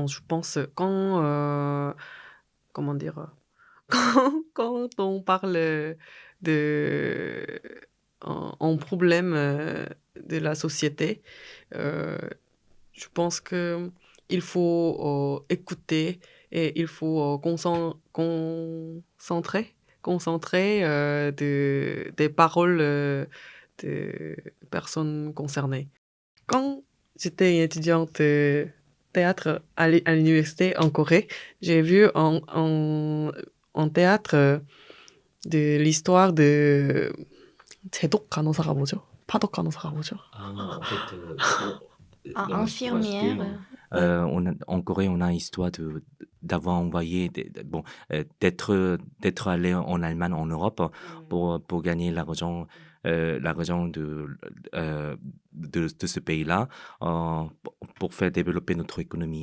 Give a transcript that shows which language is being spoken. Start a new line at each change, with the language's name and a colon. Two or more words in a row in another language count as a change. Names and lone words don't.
French: Je pense quand, comment dire, quand on parle de un problème de la société, euh, je pense que il faut écouter et il faut concentrer des paroles des personnes concernées. Quand j'étais étudiante théâtre à l'université en Corée, j'ai vu en théâtre de l'histoire de
Korean: 제독 간호사가 뭐죠? 파독 간호사가 뭐죠?
French: En fait, dans l'histoire, Infirmière, ouais. en Corée, on a histoire d'avoir envoyé, bon, d'être allé en Allemagne, en Europe, pour gagner l'argent de ce pays-là, pour faire développer notre économie.